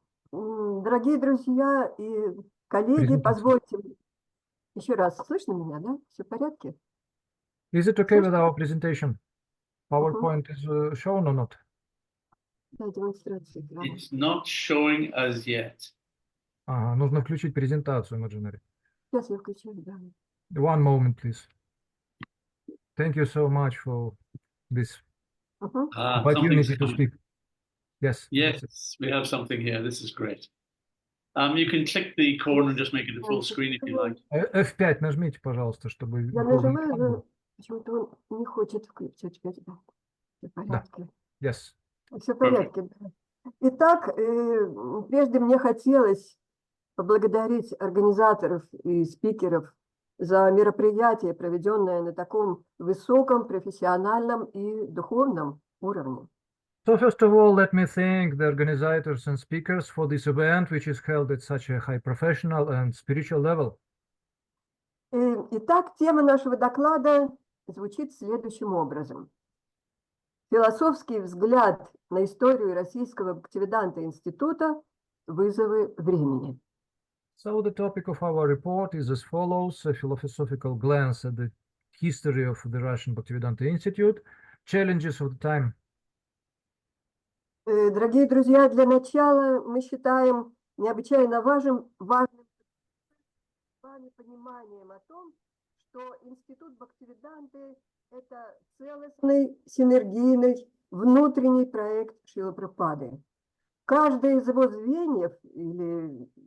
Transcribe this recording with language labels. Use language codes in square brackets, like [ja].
[ru] Дорогие друзья и коллеги, позвольте... Еще раз, слышно меня, да? Все в порядке? [en] Is it okay with our presentation? PowerPoint is shown or not? [ru] Да, демонстрация. [en] It's not showing as yet. [ru] Ага, нужно включить презентацию, Imaginary. Сейчас я включаю, да. [en] One moment, please. Thank you so much for this opportunity to speak. Yes. Yes, we have something here. This is great. You can click the corner and just make it a full screen if you like. [ru] F5 нажмите, пожалуйста, чтобы... Я нажимаю, но почему-то он не хочет включить. Все в порядке. [en] Yes. [ru] Все в порядке. Итак, прежде мне хотелось поблагодарить организаторов и спикеров за мероприятие, проведенное на таком высоком профессиональном и духовном уровне. [en] So first of all, let me thank the organizers and speakers for this event, which is held at such a high professional and spiritual level. [ru] Итак, тема нашего доклада звучит следующим образом. Философский взгляд на историю Российского Бхактивиданта института «Вызовы времени». [en] So the topic of our report is as follows: a philosophical glance at the history of the Russian Bhaktivedanta Institute, challenges of the time. [ru] Дорогие друзья, для начала мы считаем необычайно важным пониманием о том, что Институт Бхактивиданты – это целостный, синергийный, внутренний проект Шрилы Прабхупады. Каждое из его звеньев или